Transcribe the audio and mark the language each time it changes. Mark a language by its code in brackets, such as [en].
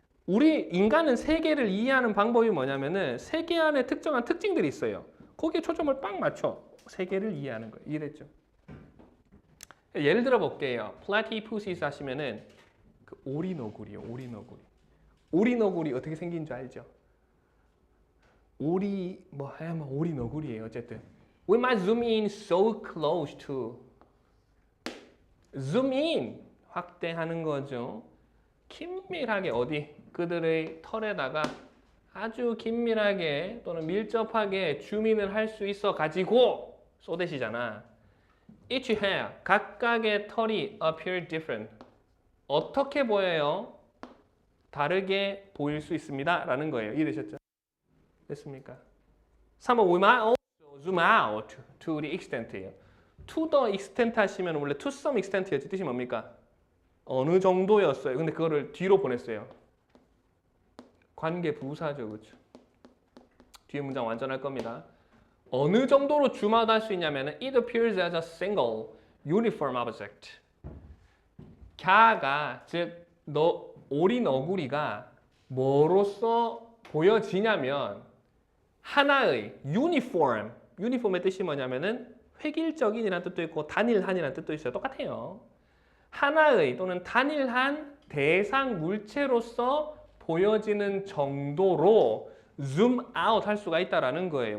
[ko] 우리 인간은 세계를 이해하는 방법이 뭐냐면은 세계 안에 특정한 특징들이 있어요. 거기에 초점을 빡 맞춰 세계를 이해하는 거예요. 이해됐죠? 예를 들어 볼게요. 플라티푸시스 하시면은 그 오리너구리요. 오리너구리 어떻게 생긴 줄 알죠? 오리너구리예요. 어쨌든 [en] we might zoom in so close to zoom in [ko] 확대하는 거죠. 긴밀하게 어디 그들의 털에다가 아주 긴밀하게 또는 밀접하게 줌인을 할 수 있어 가지고 쏘대시잖아. [en] Each hair [ko] 각각의 털이 [en] appear different [ko] 어떻게 보여요? 다르게 보일 수 있습니다. 라는 거예요. 이해되셨죠? 됐습니까? [en] 3번 we might also zoom out to the extent예요. To the extent [ko] 하시면 원래 [en] to some extent [ko] 였지 뜻이 뭡니까? 어느 정도였어요. 근데 그거를 뒤로 보냈어요. 관계 부사죠. 그렇죠? 뒤에 문장 완전할 겁니다. 어느 정도로 줌아웃 할 수 있냐면 [en] it appears as a single uniform object. [ko] 갸가 즉 오리너구리가 뭐로써 보여지냐면 하나의 유니폼의 뜻이 뭐냐면은 획일적인이라는 뜻도 있고 단일한이라는 뜻도 있어요. 똑같아요. 하나의 또는 단일한 대상 물체로서 보여지는 정도로 줌 아웃 할 수가 있다라는 거예요.